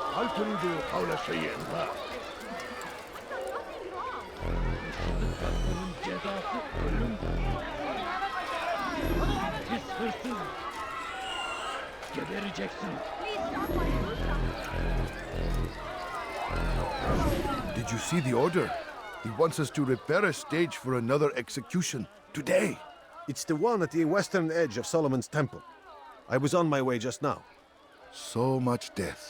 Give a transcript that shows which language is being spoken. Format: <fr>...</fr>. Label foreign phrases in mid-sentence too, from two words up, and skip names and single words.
<ar>تريد قول شيء ما.</ar> <tr>Bölüm. Pis hırsız. Gebereceksin.</tr> <en>Did you see the order? He wants us to repair a stage for another execution today. It's the one at the western edge of Solomon's Temple. I was on my way just now. So much death.</en>